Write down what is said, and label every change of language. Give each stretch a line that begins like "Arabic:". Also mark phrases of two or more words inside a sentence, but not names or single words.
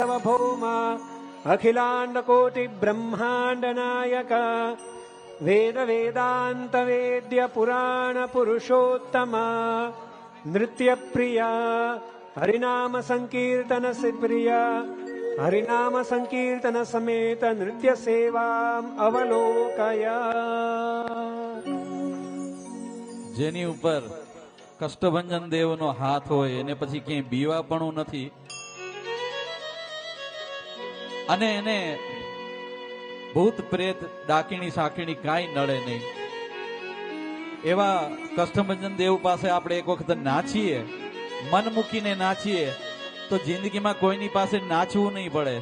Sanskrit: सार्वभौम अखिलाण्डकोटिब्रह्माण्डनायक वेद वेदान्त वेद्य पुराण पुरुषोत्तम नृत्य प्रिया हरिनाम संकीर्तन से प्रिया हरिनाम संकीर्तन समेत नृत्य सेवाम अवलोकया।
Gujarati: જેની ઉપર કષ્ટભંજન દેવનો હાથ હોય એને પછી ક્યાંય બીવાપણું નથી અને એને ભૂત પ્રેત ડાકીણી સાકીણી કાંઈ નડે નહીં એવા કષ્ટભંજન દેવ પાસે આપણે એક વખત નાચીએ, મન મૂકીને નાચીએ તો જિંદગીમાં કોઈની પાસે નાચવું નહીં પડે.